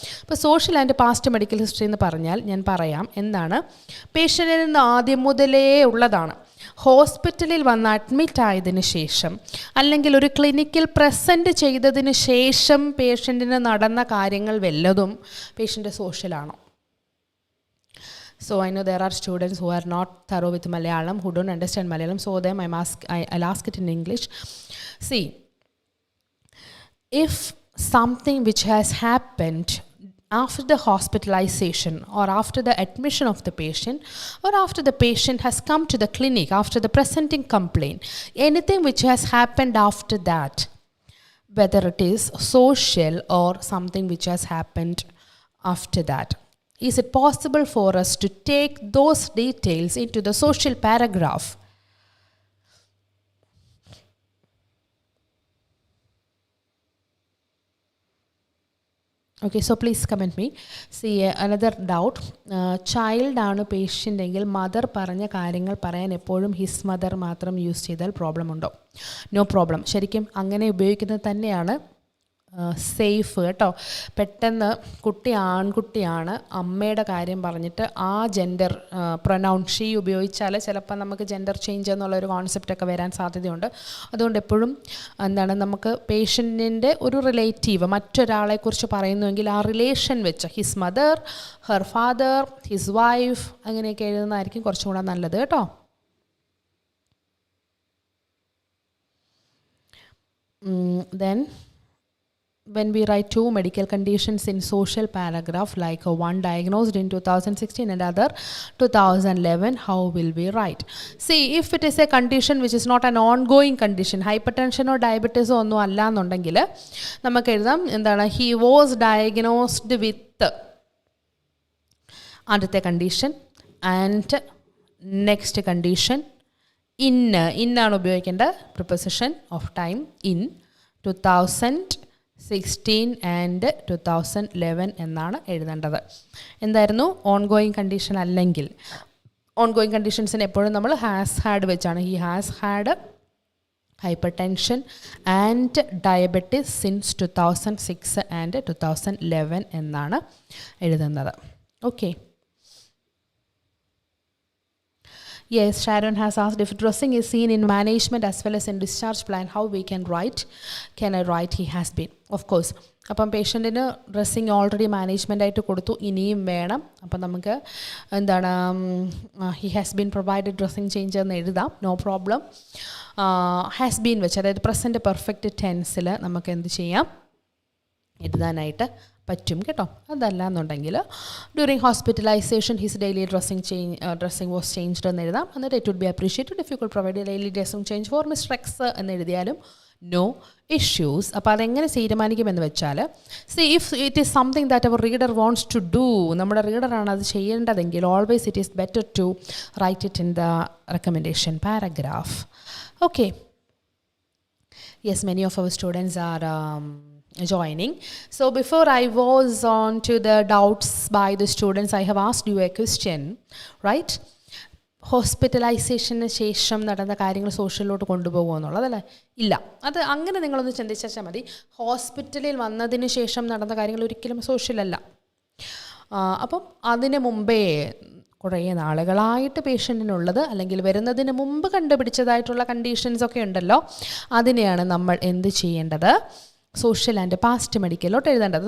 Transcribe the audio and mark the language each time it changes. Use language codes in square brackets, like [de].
[ml] അപ്പോൾ social and past medical history എന്ന് പറഞ്ഞാൽ ഞാൻ പറയാം എന്താണ്. പേഷ്യൻറ്റിൽ നിന്ന് ആദ്യം മുതലേ ഉള്ളതാണ്. ഹോസ്പിറ്റലിൽ വന്ന് അഡ്മിറ്റ് ആയതിനു ശേഷം അല്ലെങ്കിൽ ഒരു ക്ലിനിക്കിൽ പ്രസൻറ്റ് ചെയ്തതിന് ശേഷം പേഷ്യൻറ്റിന് നടന്ന കാര്യങ്ങൾ വല്ലതും പേഷ്യൻ്റെ സോഷ്യലാണോ? [en] So I know there are students who are not thorough with Malayalam, who don't understand Malayalam. So them I'll ask it in English. See, if something which has happened after the hospitalization or after the admission of the patient or after the patient has come to the clinic after the presenting complaint, anything which has happened after that, whether it is social or something which has happened after that. Is it possible for us to take those details into the social paragraph? Okay, so please comment me. See, another doubt. [ml] Child ആണ് patient എങ്കിൽ mother പറഞ്ഞ കാര്യങ്ങൾ പറയാൻ എപ്പോഴും his mother മാത്രം use ചെയ്താൽ problem ഉണ്ടോ? [en] No problem. [ml] ശരിക്കും അങ്ങനെ ഉപയോഗിക്കുന്നത് തന്നെയാണ് സേഫ് കേട്ടോ. പെട്ടെന്ന് കുട്ടി ആൺകുട്ടിയാണ്, അമ്മയുടെ കാര്യം പറഞ്ഞിട്ട് ആ ജെൻഡർ പ്രൊനൗൺ ഷീ ഉപയോഗിച്ചാൽ ചിലപ്പോൾ നമുക്ക് ജെൻഡർ ചേഞ്ച് എന്നുള്ളൊരു കോൺസെപ്റ്റൊക്കെ വരാൻ സാധ്യതയുണ്ട്. അതുകൊണ്ട് എപ്പോഴും നമുക്ക് പേഷ്യൻറ്റിൻ്റെ ഒരു റിലേറ്റീവ് മറ്റൊരാളെക്കുറിച്ച് പറയുന്നുവെങ്കിൽ ആ റിലേഷൻ വെച്ച് [en] his mother, her father, his wife [ml] അങ്ങനെയൊക്കെ എഴുതുന്നതായിരിക്കും കുറച്ചും കൂടെ നല്ലത് കേട്ടോ. [en] Then when we write two medical conditions in social paragraph, like one diagnosed in 2016 and other 2011, how will we write? See, if it is a condition which is not an ongoing condition, hypertension or diabetes [ml] ഒന്നും അല്ല എന്നുണ്ടെങ്കിൽ നമുക്ക് എഴുതാം എന്താണ്, [en] he was diagnosed with [ml] ആദ്യത്തെ condition [en] and next condition [ml] ഇന്നാണ് ഉപയോഗിക്കേണ്ട [en] preposition of time in 2016 and 2011 [ml] എന്നാണ് എഴുതേണ്ടത്. എന്തായിരുന്നു ഓൺഗോയിങ് കണ്ടീഷൻ അല്ലെങ്കിൽ ഓൺഗോയിങ് കണ്ടീഷൻസിന് എപ്പോഴും നമ്മൾ ഹാസ് ഹാഡ് വെച്ചാണ്. [en] he has had hypertension and diabetes since 2006 and 2011 [ml] എന്നാണ് എഴുതുന്നത്. Okay. [en] Yes, Sharon has asked if dressing is seen in management as well as in discharge plan, how we can write? Can I write he has been? Of course. [ml] അപ്പം പേഷ്യൻറ്റിന് dressing already management ആയിട്ട് കൊടുത്തു, ഇനിയും വേണം. അപ്പം നമുക്ക് എന്താണ് [en] he has been provided dressing change [ml] എന്ന് എഴുതാം, [en] No problem. [ml] ഹാസ് ബീൻ വെച്ച് അതായത് പ്രസൻറ്റ് പെർഫെക്റ്റ് ടെൻസിൽ നമുക്ക് എന്ത് ചെയ്യാം, എഴുതാനായിട്ട് പറ്റും കേട്ടോ. അതല്ല എന്നുണ്ടെങ്കിൽ [en] during hospitalisation his daily dressing was changed [ml] എന്ന് എഴുതാം. [en] എന്നിട്ട് it would be appreciated if you could provide daily dressing change for mister X [ml] എന്ന് എഴുതിയാലും [en] No issues. [ml] അപ്പോൾ അതെങ്ങനെ തീരുമാനിക്കുമെന്ന് വെച്ചാൽ, [en] see if it is something that our reader wants to do, [ml] നമ്മുടെ റീഡറാണ് അത് ചെയ്യേണ്ടതെങ്കിൽ [en] Always it is better to write it in the recommendation paragraph. Okay. Yes, many of our students are joining. So before I was on to the doubts by the students, I have asked you a question, right? [ml] ഹോസ്പിറ്റലൈസേഷന് ശേഷം നടന്ന കാര്യങ്ങൾ സോഷ്യലിലോട്ട് കൊണ്ടുപോകുമോ എന്നുള്ളതല്ലേ? ഇല്ല. അത് അങ്ങനെ നിങ്ങളൊന്ന് ചിന്തിച്ചാൽ മതി. ഹോസ്പിറ്റലിൽ വന്നതിന് ശേഷം നടന്ന കാര്യങ്ങൾ ഒരിക്കലും സോഷ്യലല്ല. അപ്പം അതിന് മുമ്പേ കുറേ നാളുകളായിട്ട് പേഷ്യൻറ്റിനുള്ളത് അല്ലെങ്കിൽ വരുന്നതിന് മുമ്പ് കണ്ടുപിടിച്ചതായിട്ടുള്ള കണ്ടീഷൻസൊക്കെ ഉണ്ടല്ലോ, അതിനെയാണ് നമ്മൾ എന്ത് ചെയ്യേണ്ടത്, സോഷ്യൽ ആൻഡ് പാസ്റ്റ് മെഡിക്കലോട്ട് എഴുതേണ്ടത്.